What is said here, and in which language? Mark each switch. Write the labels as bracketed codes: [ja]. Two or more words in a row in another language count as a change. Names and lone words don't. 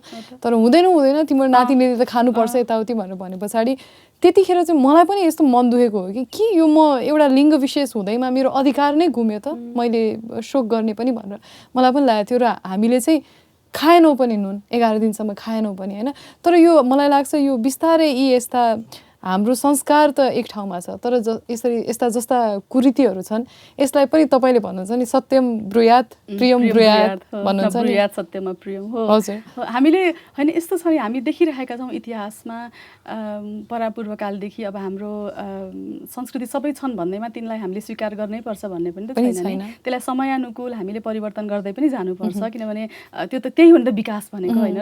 [ne] तर हुँदैन तिम्रो नातिनीले त खानुपर्छ यताउति भनेर भने पछाडि त्यतिखेर चाहिँ मलाई पनि यस्तो मन दुखेको हो कि यो म एउटा लिङ्ग विशेष हुँदैमा मेरो अधिकार नै गुम्यो त, मैले शोक गर्ने पनि भनेर मलाई पनि लागेको थियो। र हामीले चाहिँ खाएनौँ पनि नुन, 11 दिनसम्म खाएनौँ पनि होइन। तर यो मलाई लाग्छ यो बिस्तारै यस्ता हाम्रो संस्कार त एक ठाउँमा छ, तर यस्ता जस्ता कुरीतिहरू छन् यसलाई पनि तपाईँले भन्नुहुन्छ नि [sa] सत्यम ब्रुयात प्रियम ब्रुयात [ne] भन्नुहुन्छ नि, [sa] ब्रुयात सत्यमा प्रियम हो। [ne] हजुर, हामीले होइन यस्तो छ नि, हामी देखिरहेका छौँ इतिहासमा परापूर्वकालदेखि अब हाम्रो संस्कृति सबै छन् भन्दैमा तिनलाई हामीले स्वीकार गर्नै पर्छ भन्ने पनि त छैन। त्यसलाई समयानुकूल हामीले परिवर्तन गर्दै पनि जानुपर्छ, किनभने त्यो त त्यही हो नि त विकास भनेको होइन।